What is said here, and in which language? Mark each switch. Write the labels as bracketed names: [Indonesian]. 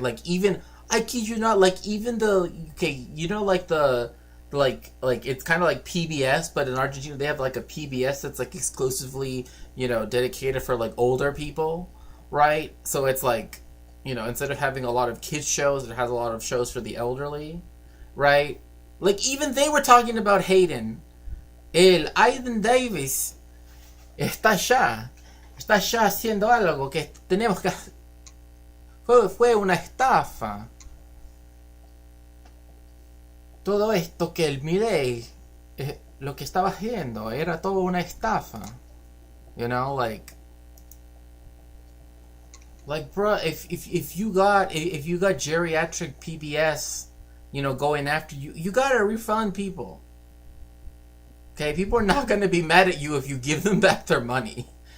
[English] Like, even, I kid you not, like, even you know, like like it's kind of like PBS, but in Argentina they have like a PBS that's like exclusively, you know, dedicated for like older people, right? So it's like, you know, instead of having a lot of kids shows, it has a lot of shows for the elderly, right? Like, even they were talking about Hayden. [Spanish] Hayden Davis está allá haciendo algo que tenemos que... Fue una estafa. Todo esto que el Milei, lo que estaba haciendo, era todo una estafa. [English] You know, like, bro, if you got geriatric PBS, you know, going after you, you gotta refund people. Okay, people are not gonna be mad at you if you give them back their money.